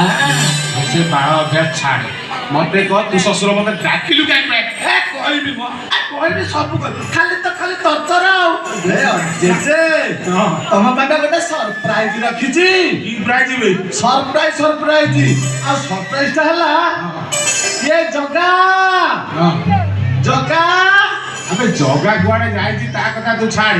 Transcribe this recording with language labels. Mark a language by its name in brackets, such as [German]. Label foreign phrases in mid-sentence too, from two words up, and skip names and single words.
[Odia] ସେ ବାଳ ଅଭ୍ୟାସ ଛାଡ଼ ମତେ କହ ତୁ ଶ୍ୱଶୁର ମତେ ଡାକିଲୁ କାହିଁକି କହିବି କହିବି ସବୁ କହିବି ଖାଲି ତ ଖାଲି ତରତର ଆଉ ଜେଜେ ତମ ପାଇଁ ଗୋଟେ ସରପ୍ରାଇଜ ରଖିଛି କି ପ୍ରାଇଜ ବେ ସରପ୍ରାଇଜ ଆଉ ସରପ୍ରାଇଜଟା ହେଲା ये जगा जगा ଅବେ ଜଗା କୁଆଡ଼େ ଯାଇଛି ତା କଥା ତୁ ଛାଡ଼ି